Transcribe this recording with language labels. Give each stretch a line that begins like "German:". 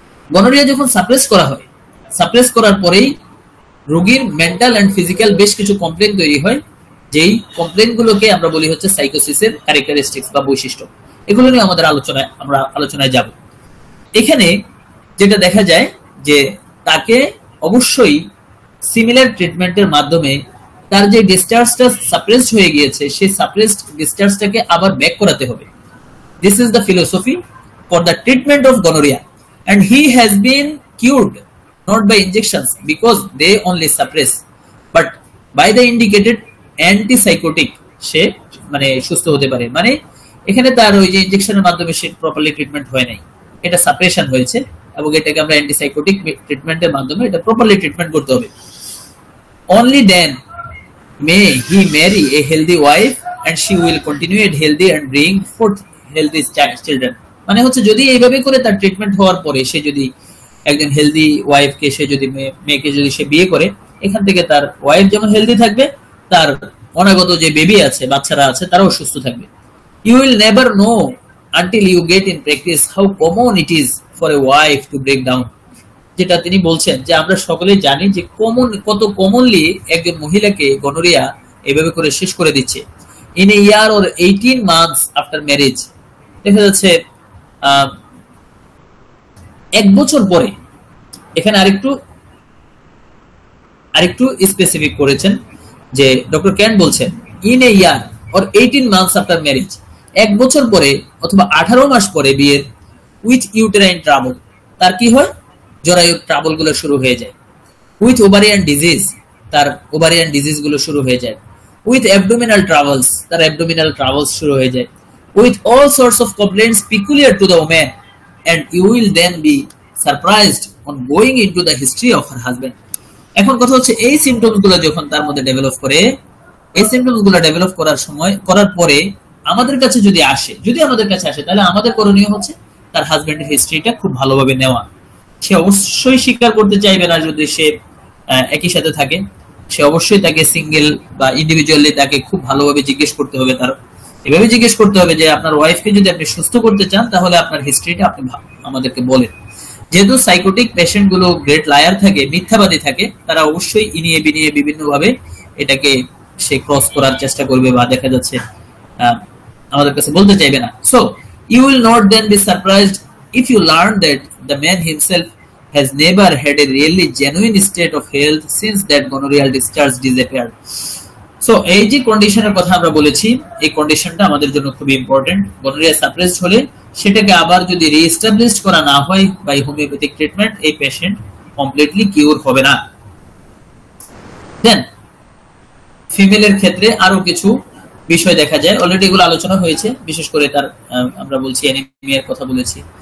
Bangla: Gonorrhoea যখন suppress করা হয়, সাপ্রেস করার পরেই রোগীর মেন্টাল এন্ড ফিজিক্যাল বেশ কিছু কমপ্লেন তৈরি হয়, যেই কমপ্লেন গুলোকে আমরা বলি হচ্ছে সাইকোসিসের ক্যারেক্টারিস্টিক্স বা বৈশিষ্ট্য। এগুলো নিয়ে আমাদের আলোচনায় যাব। এখানে যেটা দেখা যায় যে তাকে অবশ্যই সিমিলার ট্রিটমেন্টের মাধ্যমে তার যে ডিসচার্জটা সাপ্রেসড হয়ে গিয়েছে সেই সাপ্রেসড ডিসচার্জটাকে আবার ব্যাক করাতে হবে।
English: this is the philosophy for the treatment of gonorrhoea, and he has been cured not by injections because they only suppress but by the indicated antipsychotic
Bangla: সে মানে সুস্থ হতে পারে। মানে এখানে তার ওই যে ইনজেকশনের মাধ্যমে সে প্রপারলি ট্রিটমেন্ট হয় নাই, এটা সাপ্রেশন হয়েছে, এবং এটাকে আমরা অ্যান্টিসাইকোটিক ট্রিটমেন্টের মাধ্যমে এটা প্রপারলি ট্রিটমেন্ট করতে হবে।
English: only then may he marry a healthy wife and she will continue it healthy and bring forth healthy children।
Bangla: মানে হচ্ছে যদি এইভাবে করে তার ট্রিটমেন্ট হওয়ার পরে সে যদি একজন হেলদি ওয়াইফকে, সে যদি মেয়েকে যদি সে বিয়ে করে, এখান থেকে তার ওয়াইফ যেমন হেলদি থাকবে, তার অনাগত যে বেবি আছে, বাচ্চারা আছে, তারাও সুস্থ থাকবে।
English: You will never know until you get in practice how common it is for a wife to break down।
Bangla: যেটা তিনি বলছেন যে আমরা সকলে জানি যে কত কমনলি একজন মহিলাকে গনোরিয়া এভাবে করে শেষ করে দিচ্ছে।
English: In a year or 18 months after marriage,
Bangla: দেখা যাচ্ছে 1 বছর পরে, এখানে আরেকটু স্পেসিফিক করেছেন যে ডক্টর ক্যান বলছেন
English: in a year or 18 months after marriage,
Bangla: 1 বছর পরে অথবা 18 মাস পরে বিয়ের,
English: with uterine trouble,
Bangla: তার কি হয়, জরায়ুর ট্রাবল গুলো শুরু হয়ে যায়।
English: with ovarian disease,
Bangla: তার ওভারিয়ান ডিজিজ গুলো শুরু হয়ে যায়।
English: with abdominal travels,
Bangla: তার অ্যাবডোমিনাল ট্রাভেলস শুরু হয়ে যায়।
English: With all sorts of complaints peculiar to the woman, and you will then be surprised on going into the history of her husband.
Bangla: এখন কথা হচ্ছে এই সিম্পটমস গুলো যখন তার মধ্যে ডেভেলপ করে, এই সিম্পটমস গুলো ডেভেলপ করার পরে আমাদের কাছে যদি আসে, তাহলে আমাদের করণীয় হচ্ছে তার হাজবেন্ডের হিস্ট্রিটা খুব ভালোভাবে নেওয়া। সে অবশ্যই স্বীকার করতে চাইবে না যদি সে একই সাথে থাকে, সে অবশ্যই তাকে সিঙ্গেল বা ইন্ডিভিজুয়ালি তাকে খুব ভালোভাবে জিজ্ঞেস করতে হবে। তার এভাবে জিজ্ঞেস করতে হবে যে আপনার ওয়াইফকে যদি আপনি সুস্থ করতে চান তাহলে আপনার হিস্ট্রিটা আপনি আমাদেরকে বলেন। যেহেতু সাইকোটিক পেশেন্ট গুলো গ্রেট লায়ার থাকে, মিথ্যাবাদী থাকে, তারা অবশ্যই ইনিয়ে বিনিয়ে বিভিন্ন ভাবে এটাকে সে ক্রস করার চেষ্টা করবে বা দেখা যাচ্ছে আমাদের কাছে বলতে চাইবে না। So
English: you will not then be surprised if you learn that the man himself has never had a really genuine state of health since that gonorrheal discharge disappeared.
Bangla: So এই যে কন্ডিশনের কথা আমরা বলেছি, এই কন্ডিশনটা আমাদের জন্য খুবই ইম্পর্টেন্ট। গনোরিয়া সাপ্রেসড হলে সেটাকে আবার যদি রিএস্টাবলিশ করা না হয়
English: by homoeopathic treatment,
Bangla: এই পেশেন্ট কমপ্লিটলি কিউর হবে না। দেন ফিমেলের ক্ষেত্রে আরো কিছু বিষয় দেখা যায়, অলরেডি এগুলো আলোচনা হয়েছে, বিশেষ করে তার আমরা বলছি অ্যানিমিয়ার কথা বলেছি।